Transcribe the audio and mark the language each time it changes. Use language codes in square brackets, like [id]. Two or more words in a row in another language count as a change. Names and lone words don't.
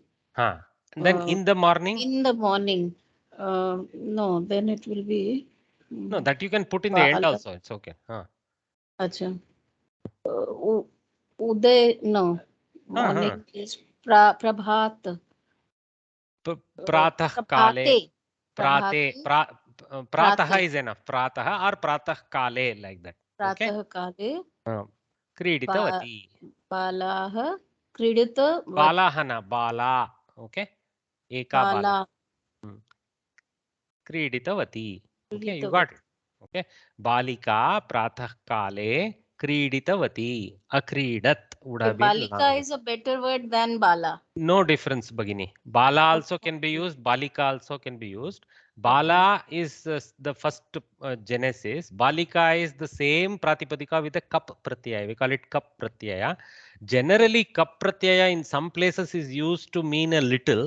[en] And then in the morning? in the morning. No, then it will be No, that you can put in the end Bala. also. It's okay. Acha. Uday, no. Morning is Prabhat. [sa] प्रातः काले. [en] Prabhate. Pratah is enough. Pratah or [sa] प्रातः काले, [en] like that. Okay. [sa] प्रातः काले. [en] Kriditavati. [sa] बालः। क्रीडिता. बालहन, बाला. Okay. एका बाला. [en] Bala. Kriditavati. Okay, you got Kriditavati. it. Okay. [sa] बालिका प्रातः काले क्रीडितवती. [en] Akridat would have been Balika long. is a better word than Bala. No difference, Bagini. Bala also can be used. Balika also can be used. Bala is the first genesis. Balika is the same pratipadika with a [sa] कप् प्रत्यय. [en] We call it [sa] कप् प्रत्यय. [en] Generally, [sa] कप् प्रत्यय [en] in some places is used to mean a little.